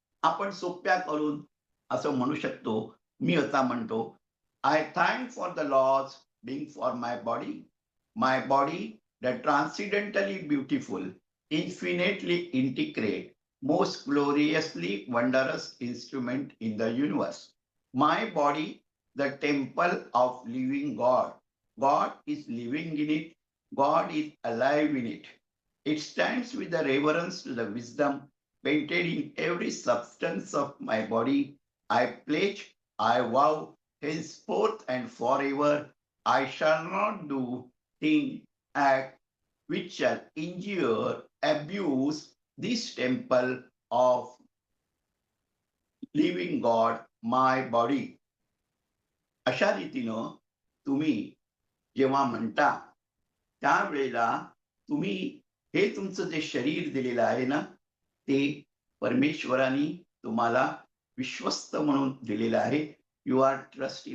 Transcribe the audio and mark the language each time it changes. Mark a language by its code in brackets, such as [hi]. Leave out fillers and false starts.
[mr] आपण सोप्या करून असं म्हणू शकतो. मी आता म्हणतो, [en] I thank for the lodge being for my body, my body the transcendently beautiful, infinitely integrate, most gloriously wondrous instrument in the universe. My body, the temple of living God. God is living in it. God is alive in it. It stands with the reverence to the wisdom painted in every substance of my body. I pledge, I vow, henceforth and forever, I shall not do, think, act which shall injure, abuse this temple of living God, my body. [mr] अशा रीतीनं तुम्ही जेव्हा म्हणता त्यावेळेला तुम्ही हे तुमचं जे शरीर दिलेलं आहे ना, ते परमेश्वराने तुम्हाला विश्वस्त म्हणून दिलेलं आहे. [en] You are trustee.